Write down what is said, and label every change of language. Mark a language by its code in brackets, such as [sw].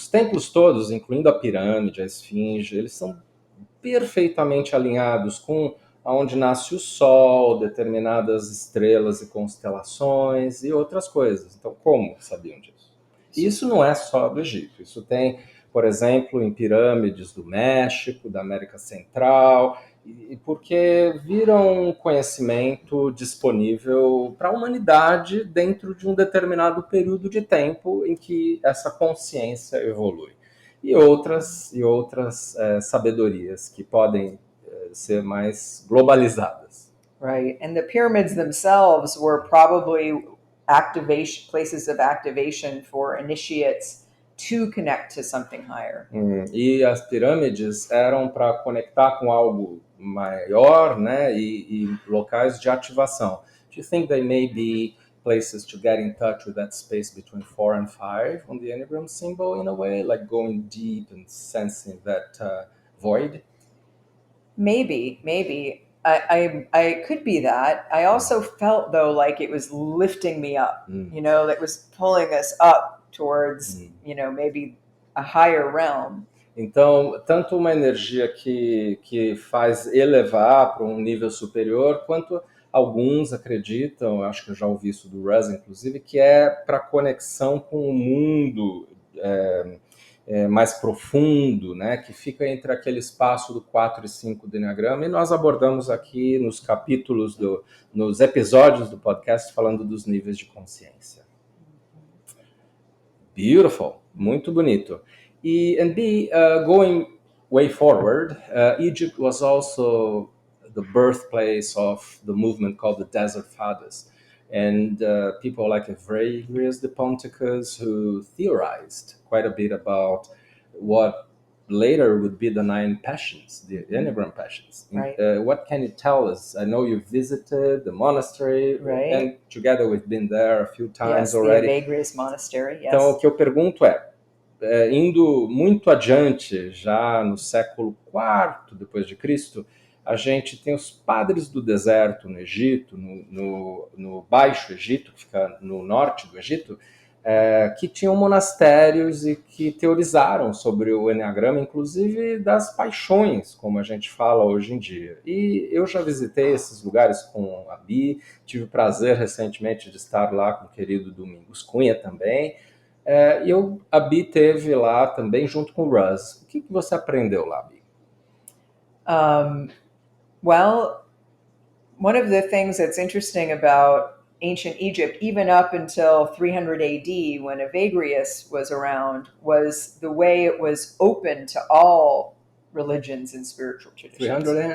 [pt] Os templos todos, incluindo a pirâmide, a esfinge, eles são perfeitamente alinhados com onde nasce o sol, determinadas estrelas e constelações e outras coisas. Então, como sabiam disso? Isso não é só do Egito. Isso tem, por exemplo, em pirâmides do México, da América Central, e porque viram um conhecimento disponível para a humanidade dentro de um determinado período de tempo em que essa consciência evolui. E outras sabedorias que podem ser mais globalizadas. [en] Right, and the pyramids themselves were probably places of activation for initiates to connect to something higher. [pt] E as pirâmides eram para conectar com algo maior, né, e locais de ativação. [en] Do you think they may be places to get in touch with that space between 4 and 5 on the Enneagram symbol in a way, like going deep and sensing that void? Maybe. I could be that. I also felt though like it was lifting me up, that was pulling us up towards, maybe a higher realm. [pt] Então, tanto uma energia que faz elevar para um nível superior, quanto alguns acreditam, acho que eu já ouvi isso do Russ, inclusive, que é para conexão com o mundo mais profundo, né, que fica entre aquele espaço do 4 e 5 do Eneagrama, e nós abordamos aqui nos capítulos, nos episódios do podcast, falando dos níveis de consciência. [en] Beautiful, [pt] muito bonito. [en] And going way forward, Egypt was also the birthplace of the movement called the Desert Fathers. And people like Evagrius de Ponticus, who theorized quite a bit about what later would be the 9 passions, the Enneagram passions. Right. What can you tell us? I know you visited the monastery, right. And together we've been there a few times yes, already. The Evagrius Monastery, yes. [pt] Então, o que eu pergunto indo muito adiante, já no século IV depois de Cristo, a gente tem os padres do deserto no Egito, no Baixo Egito, que fica no norte do Egito, que tinham monastérios e que teorizaram sobre o Eneagrama, inclusive das paixões, como a gente fala hoje em dia. E eu já visitei esses lugares com a Bi, tive o prazer recentemente de estar lá com o querido Domingos Cunha também, e a Bi teve lá também junto com o Russ. O que você aprendeu lá, Bi? [en] Well, one of the things that's interesting about ancient Egypt, even up until 300 AD, when Evagrius was around, was the way it was open to all religions and spiritual traditions.